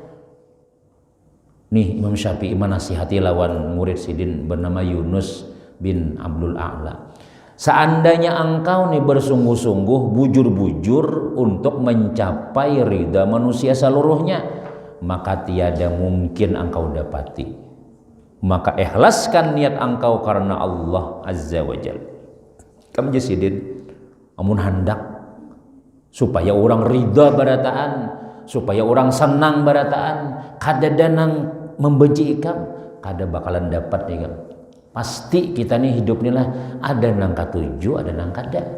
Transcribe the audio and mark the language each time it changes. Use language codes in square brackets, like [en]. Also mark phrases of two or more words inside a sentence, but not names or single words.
[bjn] Nih Imam Syafi'i menasihati lawan murid sidin bernama Yunus bin Abdul A'la. [id] Seandainya engkau nih bersungguh-sungguh, bujur-bujur untuk mencapai ridha manusia seluruhnya, maka tiada mungkin engkau dapati. Maka ikhlaskan niat engkau karena Allah [ar] Azza wa Jalla. [bjn] Kamu jasidin amun hendak supaya orang ridha barataan, supaya orang senang barataan, kada danang membenci ikam, kada bakalan dapat ikam. Pasti kita nih hidup nih lah ada nang katuju, ada nang kada.